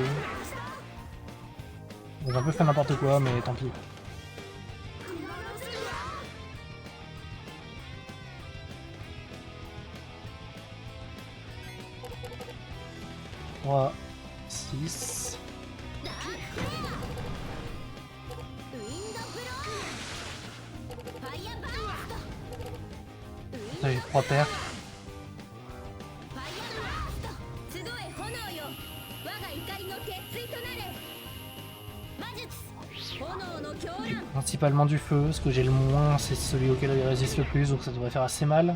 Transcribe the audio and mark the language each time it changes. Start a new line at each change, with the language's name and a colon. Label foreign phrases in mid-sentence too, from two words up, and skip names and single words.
French: J'ai un peu fait n'importe quoi, mais tant pis. Trois, 6.
Japanese: ウィンドブロー。ファイヤーバースト。
French: j'ai 3 paires.
Japanese: ファイアブラスト集え炎よ我が怒りの鉄槌となれ魔術炎の狂乱
French: Principalement du feu, ce que j'ai le moins, c'est celui auquel il résiste le plus, donc ça devrait faire assez mal.